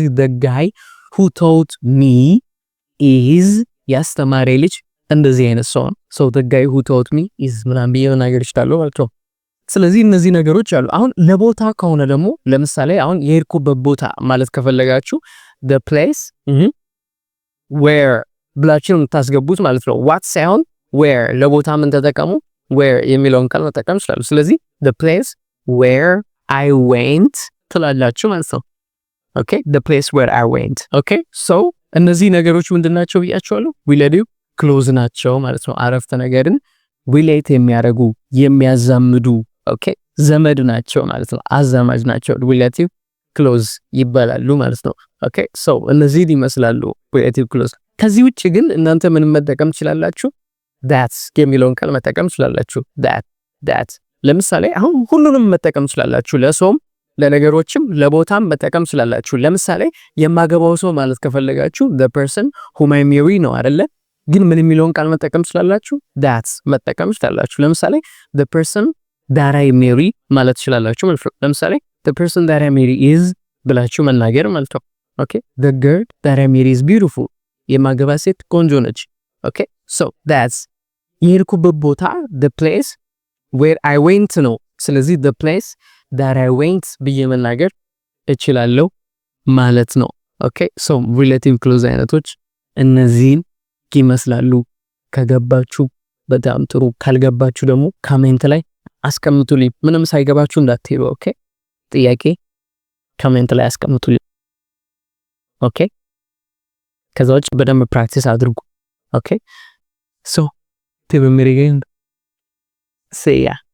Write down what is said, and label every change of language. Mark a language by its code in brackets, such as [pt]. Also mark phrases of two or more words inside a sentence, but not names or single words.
[en] the guy who taught me is [am] ያስተማረኝ ልጅ እንደዚህ አይነት ሰው [en] so the guy who taught me is [am] ምናምን ብዬ መናገር እችላለሁ ማለት ነው ስለዚህ እነዚህ ነገሮች አሉ አሁን ለቦታ ከሆነ ደግሞ ለምሳሌ አሁን የሄድኩበት ቦታ ማለት ከፈለጋችሁ [en] the place where [am] ብላችሁ የምታስገቡት ማለት ነው what ሳይሆን where ለቦታ ምን ተጠቀሙ where የሚለውን ቃል መጠቀም ይችላሉ ስለዚህ [en] the place where I went [am] ትላላችሁ ማለት ነው [en] okay the place where I went okay so [am] እነዚህ ነገሮች ምንድናቸው ብያችኋለሁ [en] relative clause [am] ናቸው ማለት ነው አረፍተ ነገርን ሪሌት የሚያደርጉ የሚያዛምዱ ኦኬ ዘመድ ናቸው ማለት ነው። አዛማጅ ናቸው። [en] relative clause [am] ይባላሉ ማለት ነው። [en] okay so [am] እነዚህ ይመስላሉ [en] relative clause። [am] ከዚህ ውጪ ግን እናንተ ምን መጠቀም ትችላላችሁ? that የሚለውን ቃል መጠቀም ትችላላችሁ። that ለምሳሌ አሁን ሁሉንም መጠቀም ትችላላችሁ። ለሰውም ለነገሮችም ለቦታም መጠቀም ትችላላችሁ። ለምሳሌ የማገባው ሰው ማለት ከፈለጋችሁ [en] the person whom I marry [am] ነው አይደለ? ግን ምን የሚለውን ቃል መጠቀም ትችላላችሁ? that መጠቀም ትችላላችሁ። ለምሳሌ [en] the person that I marry [am] ማለት ትችላላችሁ ማለት ነው። ለምሳሌ [en] the person that I marry is [am] ብላችሁ መናገር ማለት [en] ነው። okay the girl that I marry is beautiful [am] የማገባ ሴት ቆንጆ ነች። [en] okay so that's [am] የሄድኩበት ቦታ [en] the place where I went [am] ነው። ስለዚህ [en] the place that I went ብዬ [am] መናገር እችላለሁ ማለት ነው። [en] okay so relative clause [am] አይነቶች እነዚህን ይመስላሉ። ከገባችሁ በጣም ጥሩ፣ ካልገባችሁ ደግሞ ኮሜንት ላይ አስቀምጡልኝ። ምንም ሳይገባችሁ እንዳትሄዱ። ኦኬ ጥያቄ ኮሜንት ላይ አስቀምጡልኝ። ኦኬ ከዛ ውጭ በደንብ ፕራክቲስ አድርጉ። [en] okay so till we meet again, see ya.